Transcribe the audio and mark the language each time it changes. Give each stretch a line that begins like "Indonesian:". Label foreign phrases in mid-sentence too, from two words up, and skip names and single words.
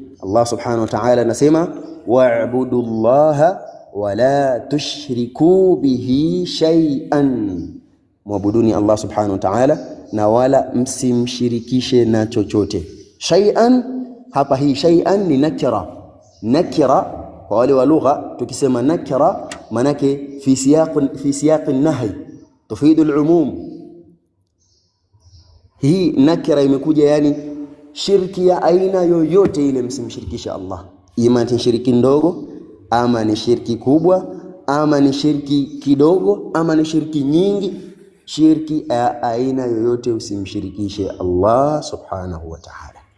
Swahili: Allah
Arabic: subhanahu wa ta'ala
Swahili: anasema
Arabic: wa'budu Allaha wa la tushriku bihi shay'an,
Swahili: muabuduni Allah
Arabic: subhanahu wa ta'ala
Swahili: na wala msimshirikishe na chochote. Shay'an hapa, hii shay'an ni nakira kwa wale wa lugha. Tukisema nakira manake
Arabic: fi siyaq an-nahy tufidu al-umum.
Swahili: Hii nakira imekuja yani shirki ya aina yoyote ile msimshirikisha Allah, ima ni shirki ndogo ama ni shirki kubwa, ama ni shirki kidogo ama ni shirki nyingi, shirki ya aina yoyote usimshirikishe Allah
Arabic: subhanahu wa ta'ala.